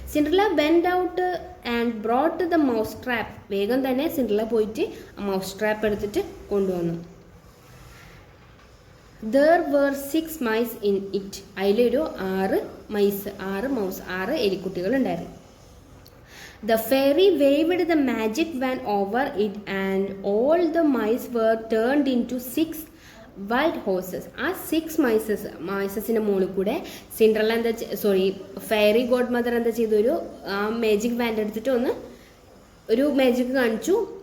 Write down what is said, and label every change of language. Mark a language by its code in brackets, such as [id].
[en] Cinderella went out and brought the mouse trap. [ml] വേഗം തന്നെ Cinderella പോയിട്ട് ആ മൗസ് ട്രാപ്പ് എടുത്തിട്ട് കൊണ്ടുവന്നു. [en] There were 6 mice in it. [ml] അതിലൊരു 6 മൗസ് 6 എലിക്കുട്ടികൾ ഉണ്ടായിരുന്നു. [en] The fairy waved the magic wand over it and all the mice were turned into 6 white horses. [ml] ആ 6 മൈസസിൻ്റെ മുകളിൽ കൂടെ സിൻഡ്രല്ല ഫെയറി ഗോഡ് മദർ എന്താ ചെയ്തു, ഒരു മാജിക് വാൻഡ് എടുത്തിട്ട് ഒരു മാജിക് കാണിച്ചു.